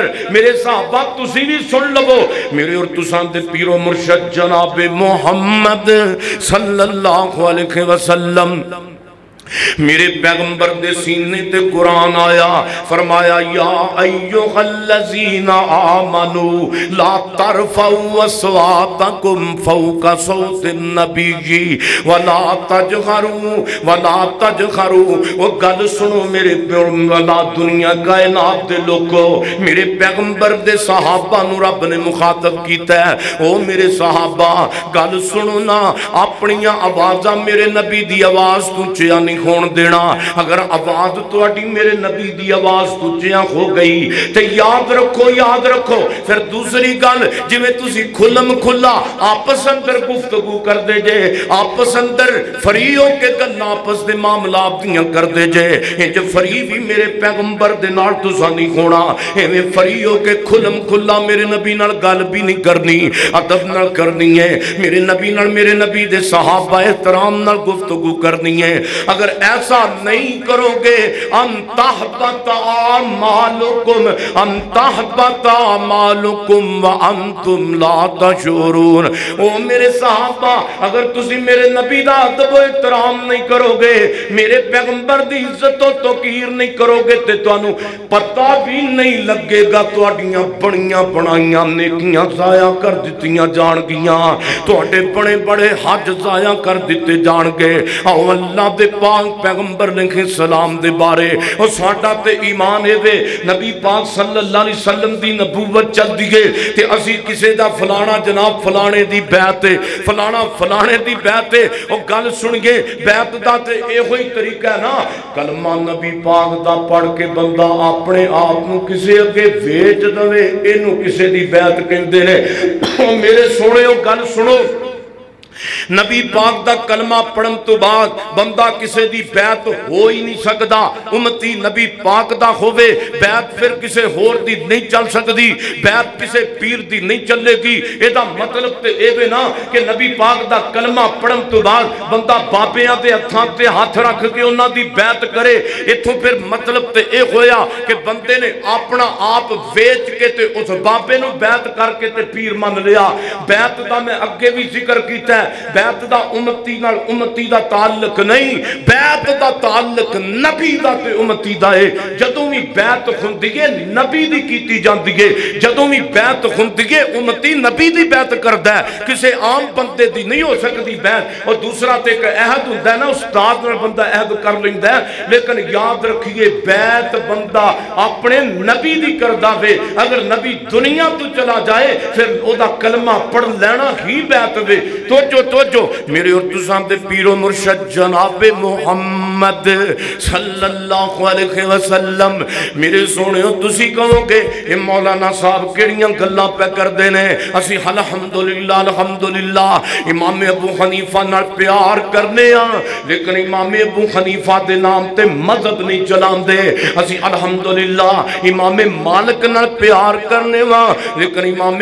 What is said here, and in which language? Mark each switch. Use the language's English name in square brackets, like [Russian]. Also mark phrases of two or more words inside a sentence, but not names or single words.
[Punjabi] میرے صحابہ تسی بھی سن لو, میرے اور تساں دے پیر و مرشد جناب محمد [Arabic] صلی اللہ علیہ وسلم [Punjabi] میرے پیغمبر دے سینے تے قرآن آیا. [Arabic] فرمایا یا ایوہ الذین آمنوا لا ترفعوا اصواتکم فوق صوت النبی ولا تجہروا. [Punjabi] وہ گل سنو میرے والا دنیا کائنات دے لوگو, میرے پیغمبر دے صحابہ نو رب نے مخاطب کیتا ہے. او میرے صحابہ گل سنو نا, اپنیاں آوازاں میرے نبی دی آواز تو چیا نہیں ہون دینا اگر آواز تواڈی میرے نبی دی آواز تو چیاں ہو گئی تے یاد رکھو پھر دوسری گل جویں تسی کھلم کھلا آپس اندر گفتگو کر دے جے آپس اندر فری ہو کے گلاں آپس دے معاملات دیاں کر دے جے انج فری بھی میرے پیغمبر دے نال تساں نہیں ہونا ایویں فری ہو کے کھلم کھلا میرے نبی نال گل بھی نہیں کرنی ادب نال کرنی ہے میرے نبی نال میرے نبی دے صحابہ احترام نال گفتگو کرنی ہے اگر ایسا نہیں کرو گے انتحبت [Arabic] اعمالکم وانتم لا تشعرون [Punjabi] او میرے صحابہ اگر تسی میرے نبی دا ادب و احترام نہیں کرو گے میرے پیغمبر دی عزت و توقیر نہیں کرو گے تے تانوں پتہ بھی نہیں لگے گا تواڈیاں بڑیاں بنائیاں نیکیاں ضائع کر دتیاں جان گیاں تواڈے بڑے بڑے حج ضائع کر دتے جان گے او اللہ دے پاک پیغمبر [Arabic] علیہ السلام [Punjabi] دے بارے او ساڈا تے ایمان ہے وے نبی پاک [Arabic] صلی اللہ علیہ وسلم [Punjabi] دی نبوت چل دیئے تے اسی کسے دا فلانا جناب فلانے دی بیعت ہے فلانا فلانے دی بیعت ہے او گل سنگے بیعت دا تے اے ہوئی طریقہ ہے نا کلمہ نبی پاک دا پڑھ کے بندہ اپنے آپ نو کسے اگے ویچ دوے اینو کسے دی بیعت کہندے نے میرے سونے او گل سنو نبی پاک دا کلمہ پڑھن تو بعد بندہ کسے دی بیعت ہو ہی نہیں سکدا امتی نبی پاک دا ہووے بیعت پھر کسے ہور دی نہیں چل سکدی بیعت کسے پیر دی نہیں چلے گی اے دا مطلب تے اے وے نا کہ نبی پاک دا کلمہ پڑھن تو بعد بندہ بابیاں دے ہتھاں تے ہاتھ رکھ کے انہاں دی بیعت کرے ایتھوں پھر مطلب تے اے ہویا کہ بندے نے اپنا آپ ویچ کے تے اس بابے نو بیعت کر کے تے پیر من لیا بیعت دا میں اگے بھی ذکر کیتا ہے بیعت دا امتی دا تعلق نہیں بیعت دا تعلق نبی دا تے امتی دا ہے جدوں بھی بیعت ہوندی ہے نبی دی کیتی جاندی ہے جدوں بھی بیعت ہوندی ہے امتی نبی دی بیعت کردا ہے کسے عام بندے دی نہیں ہو سکتی بیعت اور دوسرا تے ایک عہد ہوندا ہے نا استاد نال بندہ عہد کر لیندا ہے لیکن یاد رکھیے بیعت بندہ اپنے نبی دی کردا وے اگر نبی دنیا تو چلا جائے پھر او دا کلمہ پڑھ لینا ہی بیعت وے توجہ میرے اور تساں دے پیر و مرشد جناب محمد [Arabic] صلی اللہ علیہ وسلم [Punjabi] میرے سونے ہو تسی کہو گے اے مولانا صاحب کیڑیاں گلاں پہ کر دینے اسی الحمدللہ امام ابو حنیفہ نال پیار کرنے ہاں لیکن امام ابو حنیفہ دے نام تے مذہب نہیں چلان دے اسی الحمدللہ امام مالک نال پیار کرنے ہاں لیکن امام